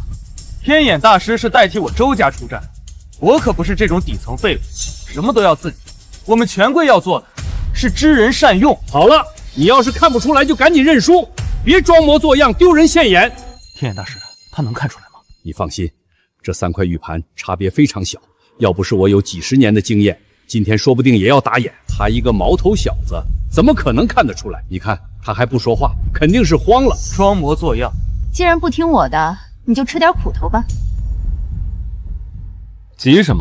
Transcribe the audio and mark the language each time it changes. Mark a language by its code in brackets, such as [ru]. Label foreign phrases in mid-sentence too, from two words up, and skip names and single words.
[zh] 天眼大師是代替我周家出戰，我可不是這種底層廢物，什麼都要自己。我們權貴要做的是知人善用。好了，你要是看不出來，就趕緊認輸，別裝模作樣，丟人現眼。天眼大師，他能看出來嗎？你放心，這3塊玉盤差別非常小，要不是我有幾十年的經驗，今天說不定也要打眼。他一個毛頭小子，怎麼可能看得出來？你看他還不說話，肯定是慌了，裝模作樣。既然不聽我的，你就吃點苦頭吧。急什麼？